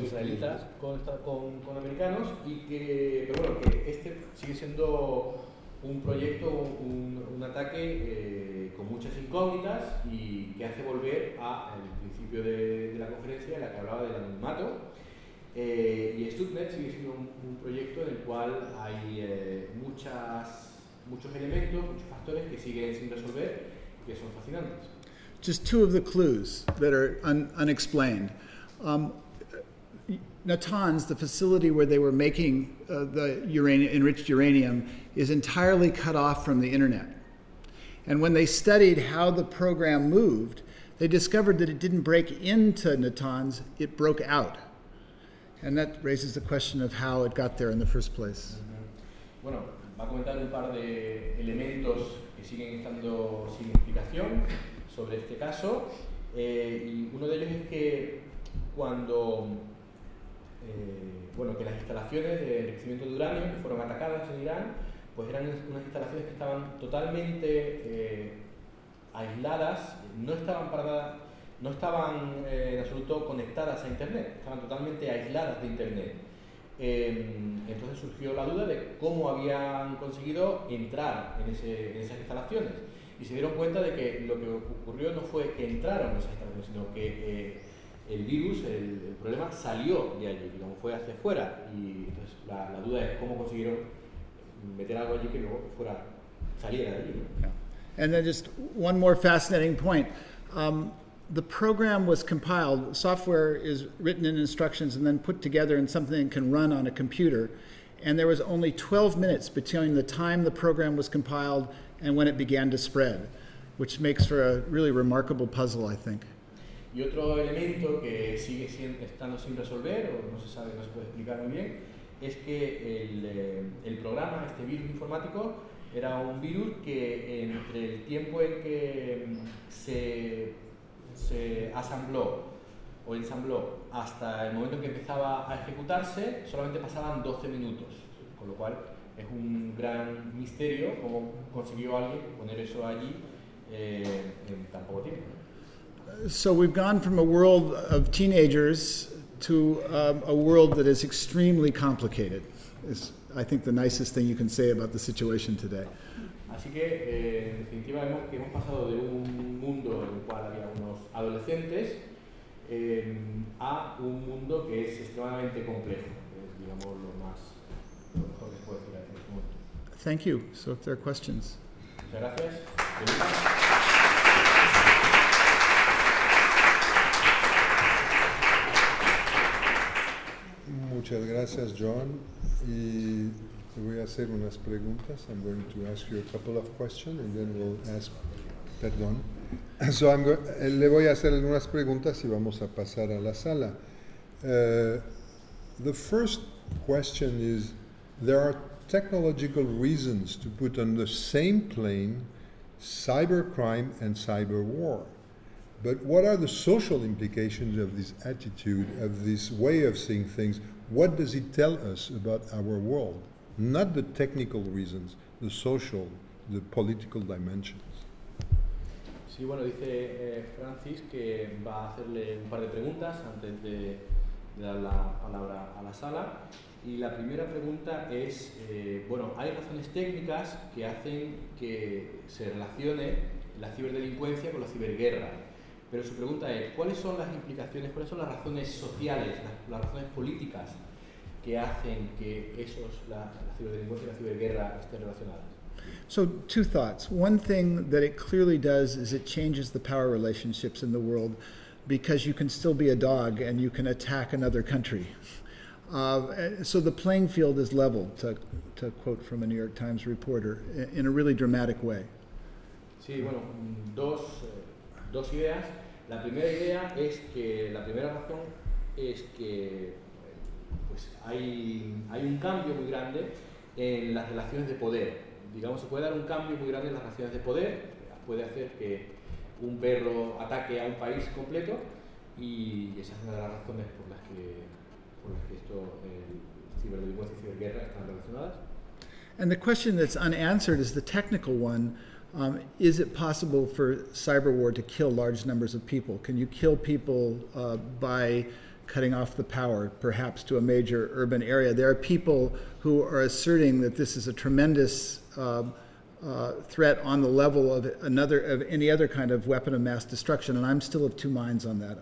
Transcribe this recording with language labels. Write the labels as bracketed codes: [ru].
[es] israelitas con americanos, y que, pero bueno, que este sigue siendo un proyecto, un ataque con muchas incógnitas y que hace volver al principio de la conferencia en la que hablaba del anonimato. Y Stuxnet sigue siendo un proyecto en el cual hay muchos elementos, muchos factores que siguen sin resolver que son fascinantes. [en] Just two of the clues that are unexplained. Natanz, the facility where they were making the enriched uranium, is entirely cut off from the internet. And when they studied how the program moved, they discovered that it didn't break into Natanz, it broke out. And that raises the question of how it got there in the first place. Mm-hmm. [es] Bueno, va a comentar un par de elementos que siguen estando sin explicación sobre este caso. Y uno de ellos es que cuando bueno, que las instalaciones de enriquecimiento de uranio que fueron atacadas en Irán, pues eran unas instalaciones que estaban totalmente aisladas, no estaban para nada, no estaban en absoluto conectadas a Internet, estaban totalmente aisladas de Internet. Entonces surgió la duda de cómo habían conseguido entrar en esas instalaciones. Y se dieron cuenta de que lo que ocurrió no fue que entraron esas instalaciones, sino que el virus, el problema, salió de allí, digamos, fue hacia afuera. Y entonces la duda es cómo consiguieron meter algo allí que luego fuera, saliera de allí. [en] And then just one more fascinating point. The program was compiled, software is written in instructions and then put together in something that can run on a computer. And there was only 12 minutes between the time the program was compiled and when it began to spread, which makes for a really remarkable puzzle, I think. [es] Y otro elemento que sigue estando sin resolver, o no se sabe, no se puede explicar muy bien, es que el programa, este virus informático, era un virus que entre el tiempo en que se asambló o ensambló hasta el momento en que empezaba a ejecutarse, solamente pasaban 12 minutos, con lo cual es un gran misterio cómo consiguió alguien poner eso allí en tan poco tiempo. [en] So we've gone from a world of teenagers to a world that is extremely complicated, is I think the nicest thing you can say about the situation today. [es] Así que, en definitiva, hemos pasado de un mundo en el cual había unos adolescentes a un mundo que es extremadamente complejo, digamos, lo más mejor que se puede decir en este momento. [en] Thank you. So if there are questions. [es] Muchas gracias. Muchas gracias, John. Y te voy a hacer unas preguntas. [en] I'm going to ask you a couple of questions and then we'll ask, [es] perdón. So le voy a hacer algunas preguntas y vamos a pasar a la sala. [en] The first question is, there are technological reasons to put on the same plane cybercrime and cyber war. But what are the social implications of this attitude, of this way of seeing things? What does it tell us about our world? Not the technical reasons, the social, the political dimensions. [es] Sí, bueno, dice Francis que va a hacerle un par de preguntas antes de dar la palabra a la sala. Y la primera pregunta es, bueno, hay razones técnicas que hacen que se relacione la ciberdelincuencia con la ciberguerra. Pero su pregunta es, ¿cuáles son las implicaciones, cuáles son las razones sociales, las razones políticas que hacen que esos, la ciberdelincuencia y la ciberguerra estén relacionadas? [en] So, two thoughts. One thing that it clearly does is it changes the power relationships in the world because you can still be a dog and you can attack another country. So the playing field is leveled, to quote from a New York Times reporter, in a really dramatic way. [es] Sí, bueno, dos ideas. La primera idea es que la primera razón es que pues hay un cambio muy grande en las relaciones de poder. Digamos, se puede dar un cambio muy grande en las relaciones de poder, puede hacer que un perro ataque a un país completo y esa es una de las razones por las que esto ciberdelincuencia y ciberguerra están relacionadas. [en] And the question that's unanswered is the technical one. Is it possible for cyber war to kill large numbers of people? Can you kill people by cutting off the power, perhaps to a major urban area? There are people who are asserting that this is a tremendous threat on the level of any other kind of weapon of mass destruction, and I'm still of two minds on that.